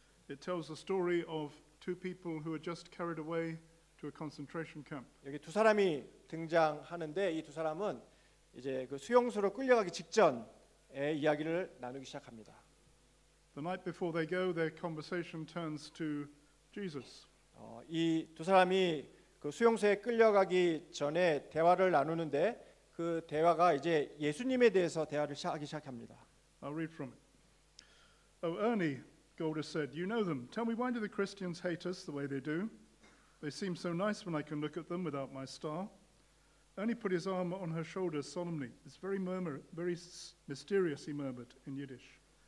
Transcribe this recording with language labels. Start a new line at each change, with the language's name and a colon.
English: It tells the story of two people who were just carried away to a concentration camp.
Korean: 여기 두 사람이 등장하는데 이 두 사람은 이제 그 수용소로 끌려가기 직전의 이야기를 나누기 시작합니다.
English: The night before they go, their conversation turns to Jesus.
Korean: 이 두 사람이 그 수용소에 끌려가기 전에 대화를 나누는데 그 대화가 이제 예수님에 대해서 대화를 하기 시작합니다.
English: I'll read from it. Oh, Ernie, Golder said, you know them. Tell me, why do the Christians hate us the way they do? They seem so nice when I can look at them without my star. Ernie put his arm on her shoulder solemnly. It's very mysterious, he murmured in Yiddish.